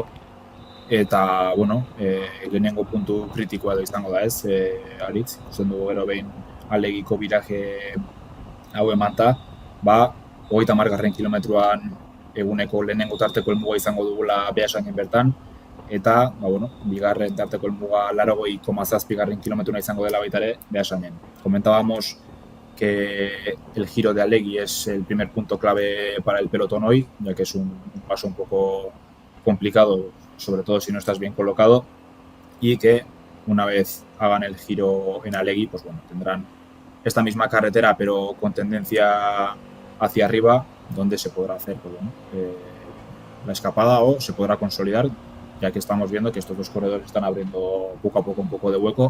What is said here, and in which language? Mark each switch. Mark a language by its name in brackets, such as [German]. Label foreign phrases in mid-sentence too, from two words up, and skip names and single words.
[Basque] Eta, lehenengo puntu kritikoa edo izango da ez, Aritz, ikusten dugu gero behin alegiko biraje hau emanta, 30 kilometruan eguneko lehenengo tarteko helmuga izango dugula Beasainen bertan, eta, bigarren tarteko helmuga 80,7 kilometruna izango dela baita ere Beasainen. [Spanish] Comentábamos que el giro de Alegi es el primer punto clave para el pelotón hoy, ya que es un paso un poco complicado, sobre todo si no estás bien colocado, y que una vez hagan el giro en Alegi, tendrán esta misma carretera pero con tendencia hacia arriba, donde se podrá hacer la escapada o se podrá consolidar, ya que estamos viendo que estos dos corredores están abriendo poco a poco un poco de hueco.